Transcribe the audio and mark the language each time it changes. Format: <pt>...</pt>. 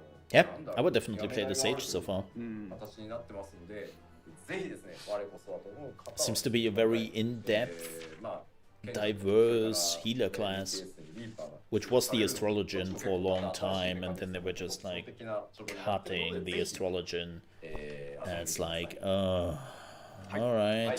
<en>Yeah, I would definitely play the Sage so far.</en> <ja>形になってますのでぜひですね我こそはと思う方は</ja> <en>Seems to be a very in-depth, まあ diverse healer class, which was the Astrologian for a long time, and then they were just like cutting the Astrologian, and it's like, alright.</en>